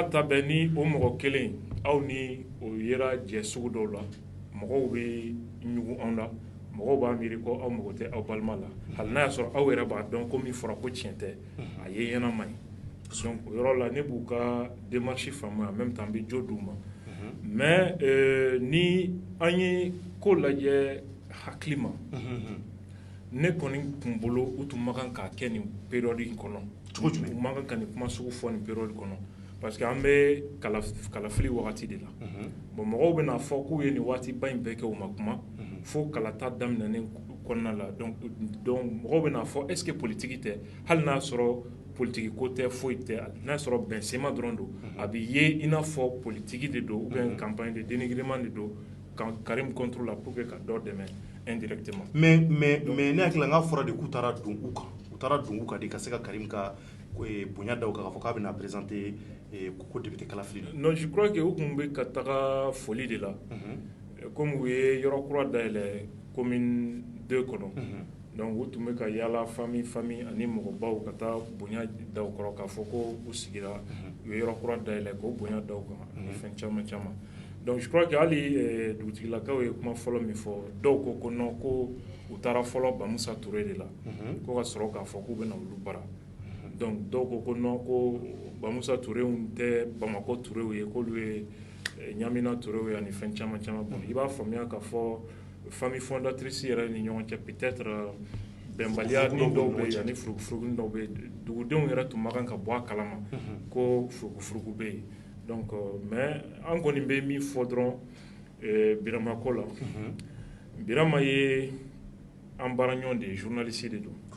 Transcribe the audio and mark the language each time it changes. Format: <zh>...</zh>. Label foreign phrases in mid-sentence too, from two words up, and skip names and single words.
<bm>ta bɛɛ ni o mɔgɔ kelen aw ni o yera jɛ sugu dɔw la mɔgɔw bɛ ɲugun anw la mɔgɔw b'a miiri ko aw mago tɛ aw balima la hali n'a y'a sɔrɔ aw yɛrɛ b'a dɔn ko min fɔra ko tiɲɛ tɛ a ye ɲɛnama ye donc o yɔrɔ la ne b'u ka démarche faamu</bm> <fr>en même temps</fr> <bm>n bɛ jo d'u ma mais ni an ye ko lajɛ hakili ma ne kɔni tun bolo u tun man kan k'a kɛ nin période in kɔnɔ u man kan ka nin kuma sugu fɔ nin période kɔnɔ parce que an bɛ kalafili wagati de la bon mɔgɔw bɛna fɔ k'u ye nin waatiba in bɛɛ kɛ u ma kuma fo kalata daminɛnen kɔnɔna la donc mɔgɔw bɛna fɔ</bm> <fr>est-ce que politique</fr> <bm>tɛ hali n'a sɔrɔ politique ko tɛ foyi tɛ n'a sɔrɔ bɛnsema dɔrɔn don a bɛ ye i n'a fɔ politique de don</bm> <fr>ou bien campagne de dénigrement</fr> <bm>de don Karim</bm> <fr>contre la pour que</fr> <bm>ka dɔ dɛmɛ indirectement mais ne hakili la n k'a fɔra de k'u taara don u kan de ka se ka Karim ka bonya da u kan k'a fɔ k'a bɛna présenter ko député kalafili</bm> <fr>non je crois que</fr> <bm>u tun bɛ ka taga foli de la comme u ye yɔrɔ kura dayɛlɛ commune 2 kɔnɔ donc u tun bɛ ka yaala famille ani mɔgɔbaw ka taa bonya da u kɔrɔ k'a fɔ ko u sigira u ye yɔrɔ kura dayɛlɛ k'o bonya da u kan ani fɛn caman</bm> <fr>donc je crois que</fr> <bm>hali dugutigilakaw ye kuma fɔlɔ min fɔ dɔw ko non ko u taara fɔlɔ Bamusa Touré de la ko ka sɔrɔ k'a fɔ k'u bɛna olu bara donc dɔw ko non ko Bamusa Touré tɛ Bamako Touré ye k'olu ye Ɲamina Touré ye ani fɛn caman bon i b'a faamuya k'a fɔ</bm> <fr>famille fondatrice</fr> <bm>yɛrɛ ni ɲɔgɔn cɛ peut-être bɛnbaliya ni dɔw bɛ yen ani furugufurugu dɔw bɛ yen dugudenw yɛrɛ tun ma kan ka bɔ a kalama ko furugufurugu bɛ yen donc mais an kɔni bɛ min fɔ dɔrɔn Birama ko la Birama ye an baara ɲɔgɔn de ye journaliste de don</bm>